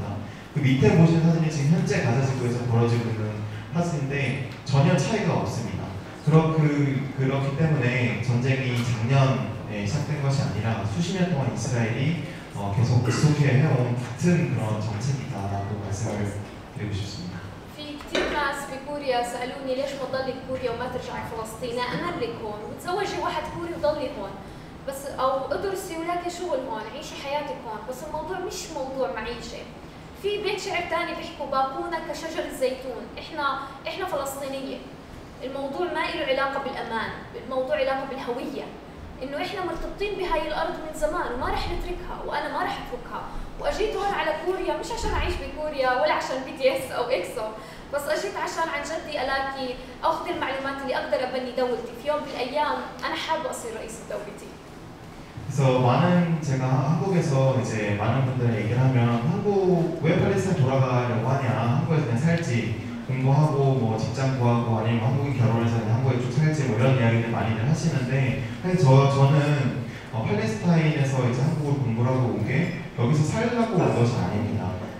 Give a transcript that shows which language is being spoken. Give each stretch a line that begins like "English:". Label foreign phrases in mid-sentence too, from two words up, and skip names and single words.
Korean: 그 밑에 보신 사진이 지금 현재 가자지구에서 벌어지고 있는 사진인데 전혀 차이가 없습니다. 그렇기 때문에 전쟁이 작년에 시작된 것이 아니라 수십 년 동안 이스라엘이 계속 지속해 해온 같은 그런 정책이다라고 말씀을 드리고 싶습니다.
Arabic: في كثير ناس بكوريا سالوني ليش ما تضلي بكوريا وما ترجعي فلسطين؟ امرك هون وتزوجي واحد كوري وضلي هون، بس او ادرسي ولاقي شغل هون، عيشي حياتك هون، بس الموضوع مش موضوع معيشه. في بيت شعر ثاني بيحكوا باقونا كشجر الزيتون، احنا فلسطينيه. الموضوع ما له علاقه بالامان، الموضوع علاقه بالهويه، انه احنا مرتبطين بهاي الارض من زمان وما رح نتركها وانا ما رح اتركها، واجيت هون على كوريا مش عشان اعيش بكوريا ولا عشان BTS او اكسو، بس اجيت عشان عن جدي الاقي اخذ المعلومات اللي اقدر ابني دولتي، في يوم من الايام انا حابه اصير رئيسة دولتي.
Korean: 그래서 제가 한국에서 이제 많은 분들이 얘기를 하면 왜 팔레스타인 돌아가려고 하냐, 한국에서 그냥 살지, 공부하고 뭐 직장 구하고 아니면 한국인 결혼해서 그냥 한국에 쭉 살지 뭐 이런 이야기들 많이들 하시는데 사실 저는 팔레스타인에서 이제 한국으로 공부를 하고 온 게 여기서 살려고 온 것이 아닙니다.